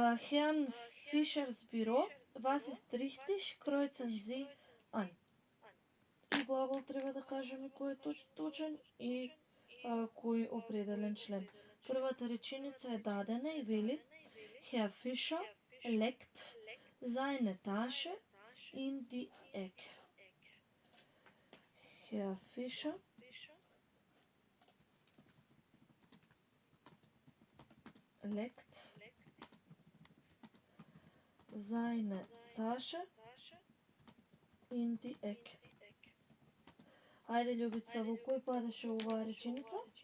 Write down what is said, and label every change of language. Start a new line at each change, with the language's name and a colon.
German: Herrn Fischers Büro, was ist richtig? Kreuzen Sie an.
Macedonian: И глагол треба да кажеме кој е точен и кој определен член. Првата реченица е дадена и вели
German: Herr Fischer legt seine Tasche in die Ecke. Herr Fischer legt seine Tasche in die Ecke.
Macedonian: Ајде, Љубица, во кој падаше оваа реченица?